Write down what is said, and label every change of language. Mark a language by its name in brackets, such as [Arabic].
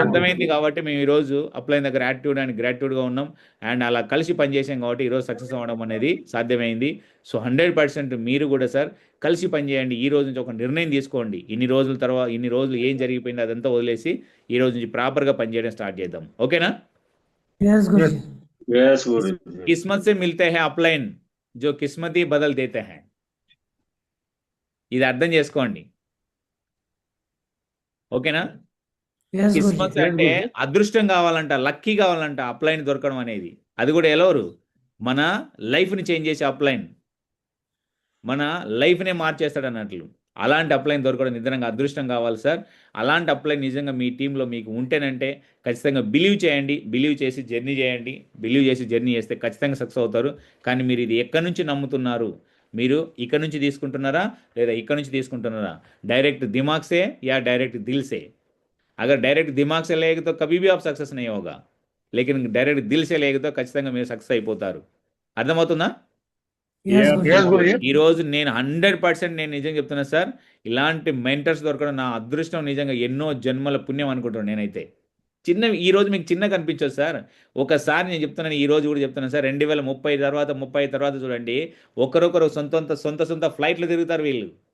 [Telugu] అర్థమైంది కాబట్టి మేము ఈరోజు అప్లైన్ దగ్గర యాటిట్యూడ్ అండ్ గ్రాటిట్యూడ్గా ఉన్నాం అండ్ అలా కలిసి పనిచేసాం కాబట్టి ఈరోజు సక్సెస్ అవ్వడం అనేది సాధ్యమైంది. సో 100% మీరు కూడా సార్ కలిసి పనిచేయండి. ఈ రోజు నుంచి ఒక నిర్ణయం తీసుకోండి. ఇన్ని రోజుల తర్వాత ఇన్ని రోజులు ఏం జరిగిపోయింది అదంతా వదిలేసి ఈ రోజు నుంచి ప్రాపర్గా పనిచేయడం స్టార్ట్ చేద్దాం. ఓకేనా? [English] Yes, Guruji. Yes, Guruji. [Hindi] किस्मत से मिलते हैं अपलाइन जो किस्मत ही बदल देते हैं. [Telugu] ఇది అర్థం చేసుకోండి. ఓకేనా? [English] Yes, [Hindi] కిస్మత్ [English] Guruji. [Telugu] అంటే అదృష్టం కావాలంట, లక్కీ కావాలంట అప్లైన్ దొరకడం అనేది. అది కూడా ఎవరు? మన లైఫ్ని చేంజ్ చేసే అప్లైన్, మన లైఫ్నే మార్చేస్తాడు అన్నట్లు. అలాంటి అప్లైన్ దొరకడం నిజంగా అదృష్టం కావాలి సార్. అలాంటి అప్లైన్ నిజంగా మీ టీంలో మీకు ఉంటేనంటే ఖచ్చితంగా బిలీవ్ చేయండి, బిలీవ్ చేసి జర్నీ చేయండి. బిలీవ్ చేసి జర్నీ చేస్తే ఖచ్చితంగా సక్సెస్ అవుతారు. కానీ మీరు ఇది ఎక్కడి నుంచి నమ్ముతున్నారు? మీరు ఇక్కడ నుంచి తీసుకుంటున్నారా లేదా ఇక్కడ నుంచి తీసుకుంటున్నారా? [Hindi] డైరెక్ట్ दिमाग से या डायरेक्ट दिल से? अगर डायरेक्ट दिमाग से लेगे तो कभी भी आप सक्सेस नहीं होगा, लेकिन डायरेक्ट दिल से लेगे तो [Telugu] ఖచ్చితంగా మీరు సక్సెస్ అయిపోతారు. అర్థమవుతుందా? [English] Yes, Yes, Guruji. Yes, Guruji. [Telugu] ఈరోజు నేను 100% నేను నిజంగా చెప్తున్నా సార్, ఇలాంటి మెంటర్స్ దొరకడం నా అదృష్టం, నిజంగా ఎన్నో జన్మల పుణ్యం అనుకుంటున్నాను నేనైతే. ఈ రోజు మీకు చిన్నగా కనిపించదు సార్. ఒకసారి నేను చెప్తున్నాను, ఈ రోజు కూడా చెప్తున్నాను సార్, 2030 తర్వాత 30 తర్వాత చూడండి, ఒకరొకరు సొంత ఫ్లైట్లు తిరుగుతారు వీళ్ళు.